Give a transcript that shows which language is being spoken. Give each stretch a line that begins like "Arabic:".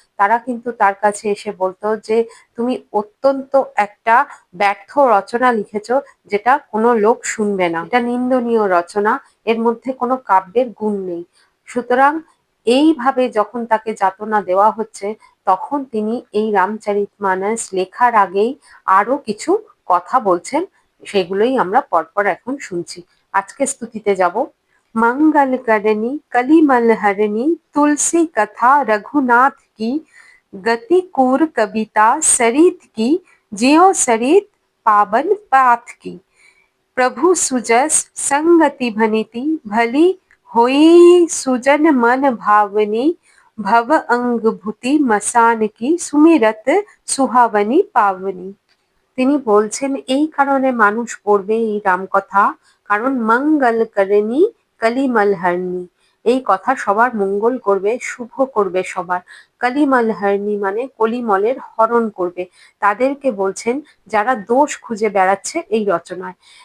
Bangla: তারা কিন্তু তার কাছে এসে বলতো যে তুমি অত্যন্ত একটা ব্যর্থ রচনা লিখেছো, যেটা কোনো লোক শুনবে না, এটা নিন্দনীয় রচনা, এর মধ্যে কোনো কাব্যের গুণ নেই। সুতরাং এইভাবে যখন তাকে যাতনা দেওয়া হচ্ছে, তখন তিনি এই রামচরিতমানস লেখার আগেই আরো কিছু কথা বলছেন, সেগুলোই আমরা পরপর এখন শুনছি। আজকে স্তুতিতে যাব।
Awadhi: मंगल करनी कलिमल हरनी तुलसी कथा रघुनाथ की गति कूर कविता सरित की ज्यों सरित पावन पाथ की प्रभु सुजस संगति भनिति भली होई सुजन मन भावनी भव अंग भूति मसान की सुमिरत सुहावनी पावनी।
Bangla: তিনি বলছেন এই কারণে মানুষ পড়বে এই রামকথা, কারণ
Awadhi: মঙ্গল করণী কলিমল হরণী,
Bangla: এই কথা সবার মঙ্গল করবে, শুভ করবে সবার। কলিমল হরণী মানে কলিমলের হরণ করবে। তাদেরকে বলছেন যারা দোষ খুঁজে বেড়াচ্ছে এই রচনায়।